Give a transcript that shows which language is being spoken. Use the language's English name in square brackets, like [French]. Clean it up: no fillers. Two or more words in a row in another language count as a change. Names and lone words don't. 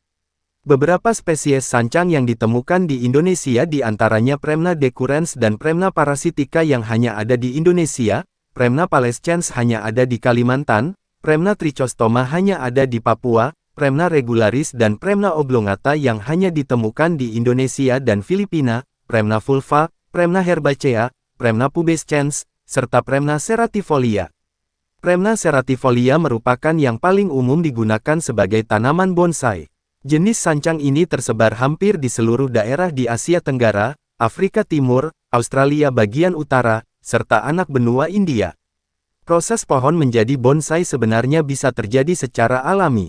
[Indonesian] Beberapa spesies sancang yang ditemukan di Indonesia di antaranya Premna decurrens dan Premna parasitica yang hanya ada di Indonesia, Premna palescens hanya ada di Kalimantan, Premna trichostoma hanya ada di Papua, Premna regularis dan Premna oblongata yang hanya ditemukan di Indonesia dan Filipina, Premna vulva, Premna herbacea, Premna pubescens, serta Premna ceratifolia. Premna ceratifolia merupakan yang paling umum digunakan sebagai tanaman bonsai. Jenis sancang ini tersebar hampir di seluruh daerah di Asia Tenggara, Afrika Timur, Australia bagian utara, serta anak benua India. Proses pohon menjadi bonsai sebenarnya bisa terjadi secara alami.